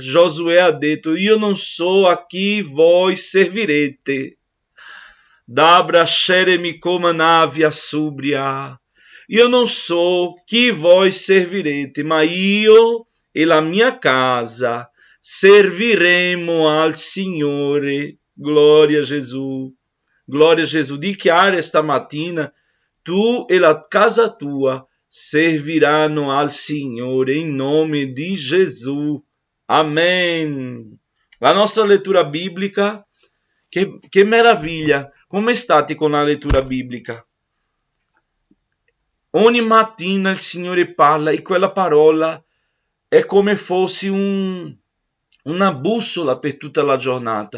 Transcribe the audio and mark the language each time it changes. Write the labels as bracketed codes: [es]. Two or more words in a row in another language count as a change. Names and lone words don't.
[it] Giosuè ha detto: io non so a chi voi servirete. Dabra sceremi come navia subria. Io non so chi voi servirete, ma io e la mia casa serviremo al Signore. [pt] Glória a Jesus. Glória a Jesus. [it] Dichiara esta mattina: tu e la casa tua serviranno al Signore in nome di Gesù. Amen. La nostra lettura biblica, che meraviglia. Come state con la lettura biblica? Ogni mattina il Signore parla e quella parola è come fosse una bussola per tutta la giornata.